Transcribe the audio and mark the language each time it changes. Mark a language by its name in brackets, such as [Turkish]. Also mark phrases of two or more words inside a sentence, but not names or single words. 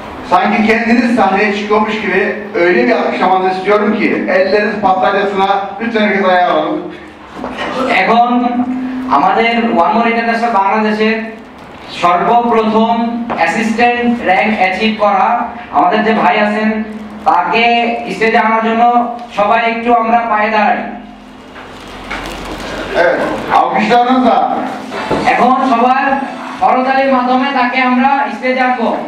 [Turkish] Sanki kendiniz sahneye çıkıyormuş gibi öyle bir alkışlamanızı istiyorum ki elleriniz patlayasına lütfen herkes ayağa alalım. [Bangla] এখন আমাদের [English] one more international [Bangla] বাংলাদেশের সর্বপ্রথম [English] assistant rank [Bangla] অ্যাচিভ করা আমাদের যে ভাই আছেন তাকে স্টেজে আনার জন্য সবাই একটু আমরা পায়ে দাঁড়াই। [Turkish] Evet, alkışlarınızla. [Bangla] এখন সবার করতালির মাধ্যমে তাকে আমরা স্টেজে আনবো।